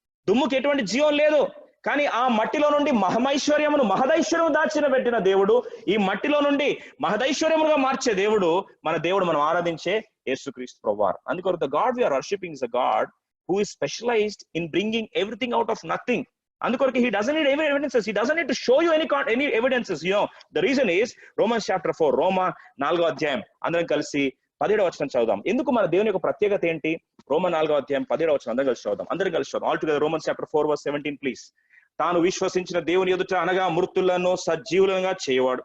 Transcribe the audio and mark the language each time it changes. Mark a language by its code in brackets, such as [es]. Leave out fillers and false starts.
[te] దుమ్ముకి ఎటువంటి జీవం లేదు, కానీ ఆ మట్టిలో నుండి మహమైశ్వర్యమును, మహదైశ్వర్యము దాచిన పెట్టిన దేవుడు ఈ మట్టిలో నుండి మహదైశ్వర్యముగా మార్చే దేవుడు మన దేవుడు, మనం ఆరాధించే యేసుక్రీస్తు ప్రభువారు. [en] అందుకొరకు the God we are worshipping is a God who is specialized in bringing everything out of nothing. అందుకొరకు he doesn't need any evidences, he doesn't need to show you any evidences. You know the reason is Romans chapter 4, [te] రోమా 4వ అధ్యాయం అందరం కలిసి 17వ వచనం చదువుదాం. ఎందుకు మన దేవుని యొక్క ప్రత్యేకత ఏంటి? రోమా 4వ అధ్యాయం 17వ వచనం అందరం కలిసి చదువుదాం. [en] All together Romans chapter 4 verse 17 please. [te] తాను విశ్వసించిన దేవుని ఎదుట అనగా మృతులను సజీవులుగా చేయవాడు.